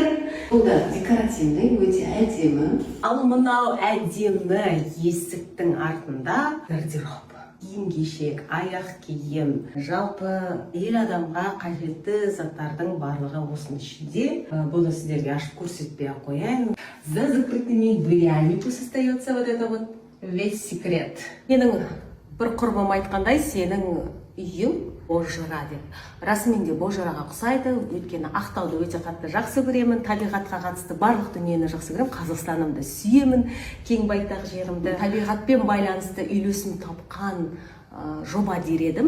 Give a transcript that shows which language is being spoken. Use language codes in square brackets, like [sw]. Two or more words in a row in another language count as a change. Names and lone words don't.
[kk] Бұл да декоративный, өте әдемі. Ал мынау әдемі есіктің артында гардероб. Киім-кешек, аяқ киім, жалпы ел адамға қажетті заттардың барлығы осының ішінде. Бұны сіздерге ашып көрсетпей-ақ қояйын. [ru] За закрытыми дверями остается вот это вот весь секрет. [kk] Менің бір құрбым айтқандай, сенің үйің Бозжыра деп. Расымен де Бозжыраға ұқсайды, өйткені Ақтауды өте қатты жақсы көремін, табиғатқа қатысты барлық дүниені жақсы көремін, Қазақстанымды сүйемін, кең байтақ жерімді, табиғатпен байланысты үйлесім тапқан жоба дер едім.